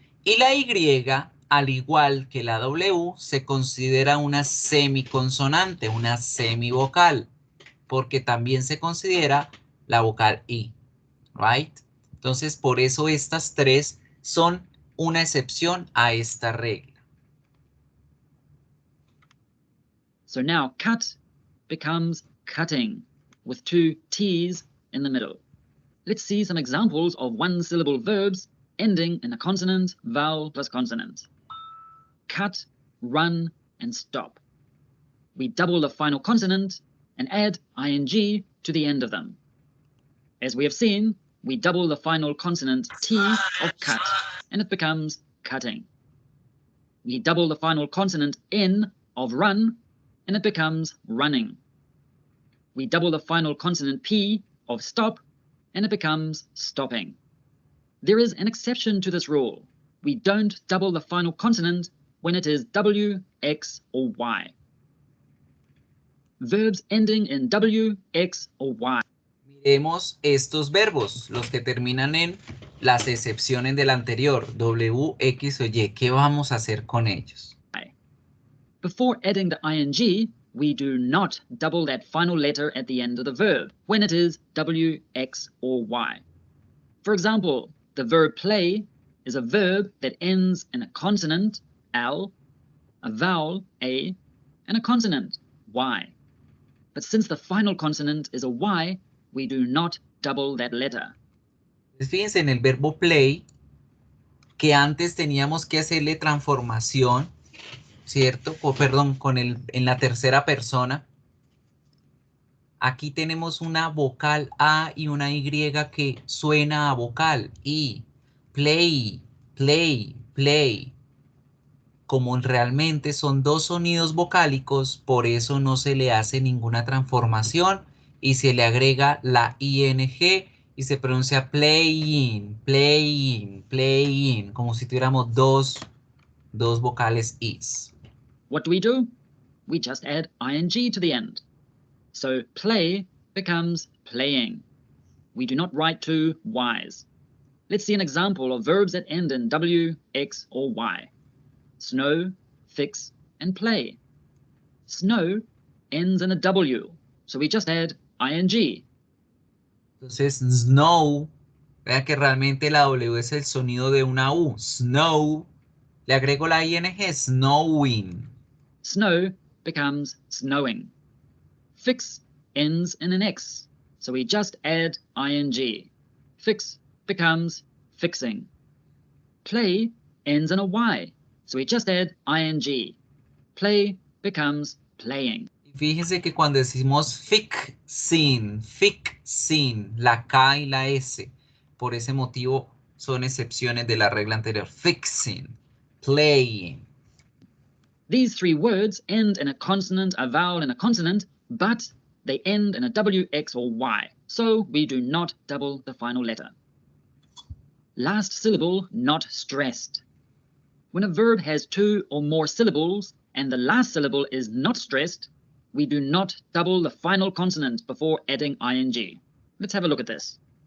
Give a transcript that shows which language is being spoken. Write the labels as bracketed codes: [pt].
[es] Y la Y, al igual que la W, se considera una semiconsonante, una semivocal, porque también se considera la vocal I. Right? Entonces, por eso estas tres son una excepción a esta regla. [en] So now cut becomes cutting with two T's in the middle. Let's see some examples of one-syllable verbs ending in a consonant, vowel plus consonant. Cut, run, and stop. We double the final consonant and add ing to the end of them. As we have seen, we double the final consonant T of cut, and it becomes cutting. We double the final consonant N of run, and it becomes running. We double the final consonant P of stop, and it becomes stopping. There is an exception to this rule. We don't double the final consonant when it is W, X, or Y. Verbs ending in W, X, or Y. [es] Miremos estos verbos, los que terminan en las excepciones del anterior, W, X o Y. ¿Qué vamos a hacer con ellos? [en] Before adding the ing, we do not double that final letter at the end of the verb when it is W, X, or Y. For example, the verb play is a verb that ends in a consonant, L, a vowel, A, and a consonant, Y. But since the final consonant is a Y, we do not double that letter. [es] Fíjense en el verbo play, que antes teníamos que hacerle transformación, ¿cierto? Perdón, en la tercera persona. Aquí tenemos una vocal A y una Y que suena a vocal. Y play, play, play. Como realmente son dos sonidos vocálicos, por eso no se le hace ninguna transformación y se le agrega la ing y se pronuncia playing, playing, playing, como si tuviéramos dos vocales is. [en] What do? We just add ing to the end. So play becomes playing. We do not write two Y's. Let's see an example of verbs that end in W, X, or Y. Snow, fix, and play. Snow ends in a W, so we just add ing. [es] Entonces, snow, vea que realmente la W es el sonido de una U. Snow, le agrego la ing, snowing. [en] Snow becomes snowing. Fix ends in an X, so we just add ing. Fix becomes fixing. Play ends in a Y, so we just add ing. Play becomes playing. [es] Fíjense que cuando decimos fixing, la K y la S, por ese motivo son excepciones de la regla anterior. [en] Fixing, playing. These three words end in a consonant, a vowel, and a consonant, but they end in a W, X, or Y, so we do not double the final letter. Last syllable not stressed. When a verb has two or more syllables and the last syllable is not stressed, we do not double the final consonant before adding ing. Let's have a look at this.